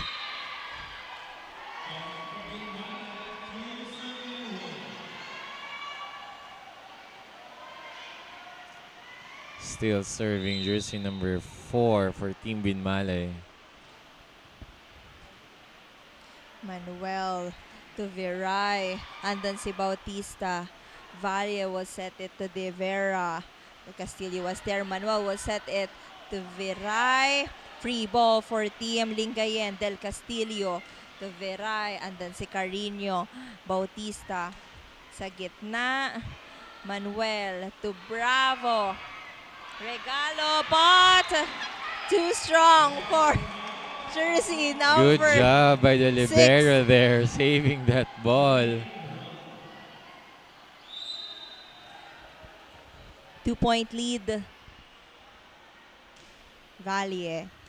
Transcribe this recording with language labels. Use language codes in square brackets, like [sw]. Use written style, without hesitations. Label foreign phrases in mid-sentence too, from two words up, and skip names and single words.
[en] Still serving jersey number 4 for Team Binmaley. Manuel to Viray. [tl] Andan si Bautista. [en] Valle will set it to De Vera. Castillo was there. Manuel will set it to Viray. Free ball for Team Lingayen. Del Castillo to Viray. [tl] Andan si Carino. Bautista sa gitna. [en] Manuel to Bravo. Regalo, but too strong for jersey number. Good job by the libero there, saving that ball. 2-point lead. Valle.